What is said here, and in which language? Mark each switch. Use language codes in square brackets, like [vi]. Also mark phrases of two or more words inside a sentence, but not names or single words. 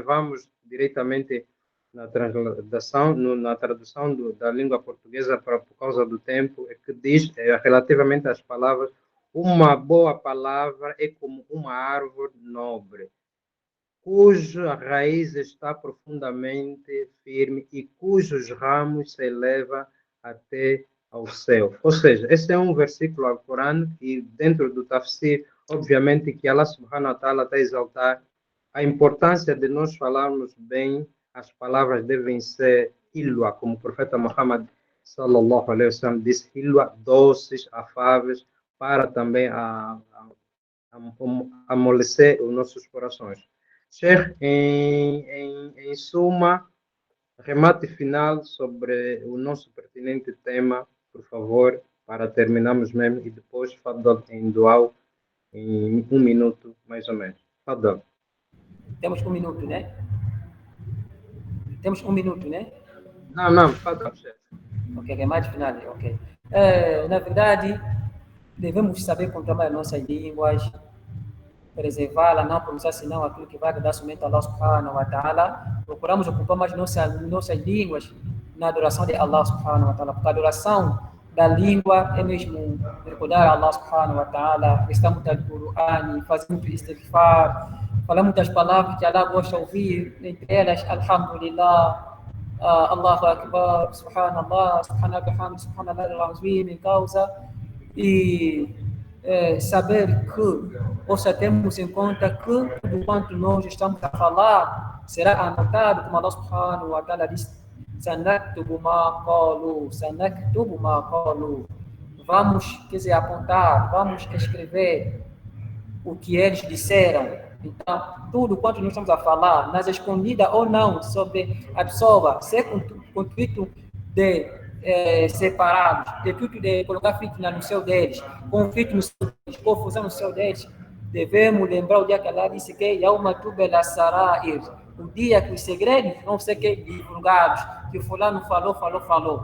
[pt] Vamos diretamente na tradução da língua portuguesa por causa do tempo, que diz relativamente às palavras: uma boa palavra é como uma árvore nobre, cuja raiz está profundamente firme e cujos ramos se elevam até ao céu. Ou seja, esse é um versículo ao Corão e dentro do tafsir, obviamente que [ar] الله سبحانه وتعالى [pt] está a exaltar a importância de nós falarmos bem. As palavras devem ser hilwa, como o profeta Muhammad [ar] صلى الله عليه وسلم [pt] disse, hilwa, doces, afáveis, para também amolecer os nossos corações. Sheikh, em suma, remate final sobre o nosso pertinente tema, por favor, para terminarmos mesmo, e depois fadal em dual em 1 minuto, mais ou menos. Fadal. Temos 1 minuto, né? Temos 1 minuto, né? Não, fadal, chefe. Ok, remate final, ok. Na verdade, devemos saber controlar as nossas línguas, preservá-la, não pronunciar senão aquilo que vai dar somente a [ar] الله سبحانه وتعالى. [pt] Procuramos ocupar mais nossas línguas na adoração de [ar] الله سبحانه وتعالى, [pt] porque a adoração da língua é mesmo [ar] recordar الله سبحانه وتعالى, [pt] recitar muito Al-Qur'an, fazer muito istighfar, falar muitas palavras que Allah gosta de ouvir, entre elas [ar] الحمد لله، الله أكبر، سبحان الله، سبحان الله، سبحان الله, [pt] em causa, e saber que, ou seja, temos em conta que tudo quanto nós estamos a falar será anotado, como [ar] الله سبحانه وتعالى [pt] diz, [ar] سنكتب ما قالوا، سنكتب ما قالوا. [pt] Vamos, quer dizer, apontar, vamos escrever o que eles disseram. Então, tudo quanto nós estamos a falar, nas escondidas ou não, sobre a pessoa, ser com o intuito de separá-los, de intuito de colocar fitna no seu deles, conflito no seu deles, confusão no seu deles, devemos lembrar o dia que Allah disse que [ar] يوم تبلى السرائر, [pt] o dia que os segredos vão ser divulgados, que fulano falou.